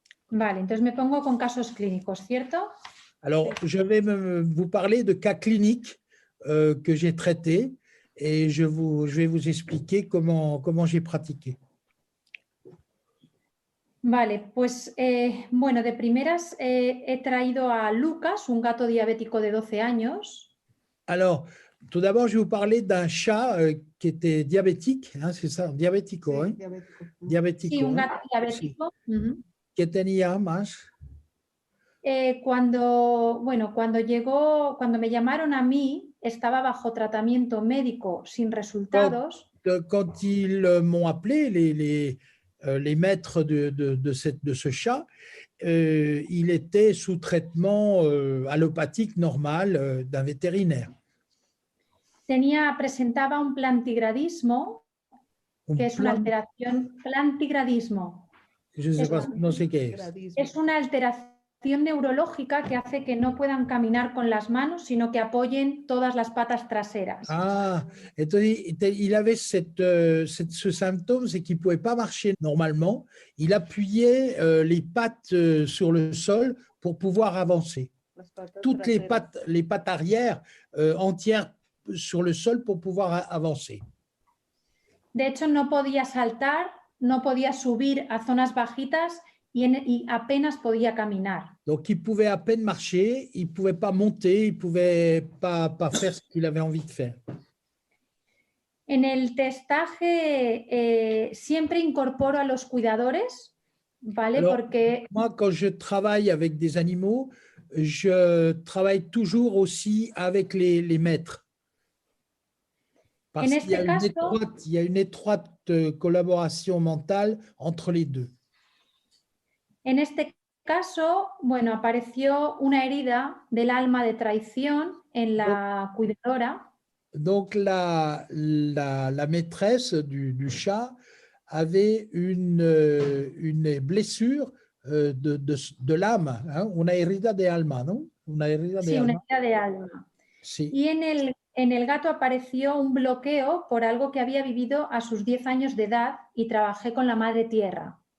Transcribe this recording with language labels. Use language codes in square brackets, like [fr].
[es] Vale, entonces me pongo con casos clínicos, ¿cierto? [fr] Alors, je vais vous parler de cas cliniques que j'ai traités et je vais vous expliquer comment j'ai pratiqué. [es] Vale, pues bueno, de primeras he traído a Lucas, un gato diabético de 12 años. [fr] Alors, tout d'abord, je vais vous parler d'un chat qui était diabétique, hein, c'est ça, diabético, [es] Sí, [fr] hein? [es] diabético. Diabético, Sí, un [fr] hein? [es] gato diabético. Sí. ¿Qué tenía más? Cuando me llamaron a mí, estaba bajo tratamiento médico sin resultados. [fr] Quand ils m'ont appelé, les maîtres de ce chat, il était sous traitement allopathique normal d'un vétérinaire. [es] Presentaba un plantigradismo, que es una alteración, plantigradismo. [fr] Je sais pas, [es] no sé qué es. Es una alteración neurológica que hace que no puedan caminar con las manos, sino que apoyen todas las patas traseras. [fr] Ah, entonces il avait ce symptôme, c'est qu'il ne pouvait pas marcher normalement. Il appuyait les pattes sur le sol pour pouvoir avancer. Toutes les pattes arrière entières sur le sol pour pouvoir avancer. [es] De hecho, no podía saltar, no podía subir a zonas bajitas y apenas podía caminar. [fr] Donc, il pouvait à peine marcher, il ne pouvait pas monter, il ne pouvait pas faire ce qu'il avait envie de faire. [es] En el testaje siempre incorporo a los cuidadores, ¿vale? [fr] Alors, [es] porque [fr] moi, quand je travaille avec des animaux, je travaille toujours aussi avec les maîtres. Parce qu'il y a une étroite collaboration mentale entre les deux. [es] En este caso, bueno, apareció una herida del alma de traición en la cuidadora. [fr] Donc, la maîtresse du chat avait une blessure de l'âme, hein? [es] Una herida de alma, ¿no? Una herida de alma. Una herida de alma. Sí. Y en el gato apareció un bloqueo por algo que había vivido a sus 10 años de edad y trabajé con la madre tierra.